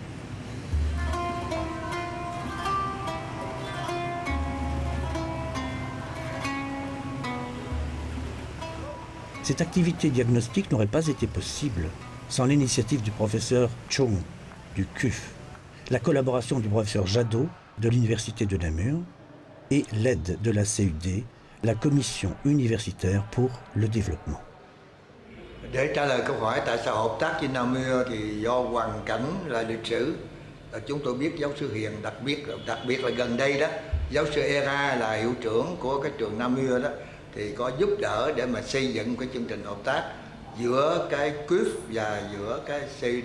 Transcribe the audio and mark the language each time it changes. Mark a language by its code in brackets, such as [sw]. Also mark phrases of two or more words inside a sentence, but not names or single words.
[fr] Cette activité diagnostique n'aurait pas été possible sans l'initiative du professeur Chung du CUF, la collaboration du professeur Jadot de l'Université de Namur et l'aide de la CUD, la Commission universitaire pour le développement. [vi] Để trả lời câu hỏi tại sao hợp tác với Namur thì do hoàn cảnh là lịch sử. Chúng tôi biết giáo sư Hiền, đặc biệt là gần đây đó, giáo sư Era là hiệu trưởng của cái trường Namur đó thì có giúp đỡ để mà xây dựng cái chương trình hợp tác giữa cái CUF và giữa cái CUD.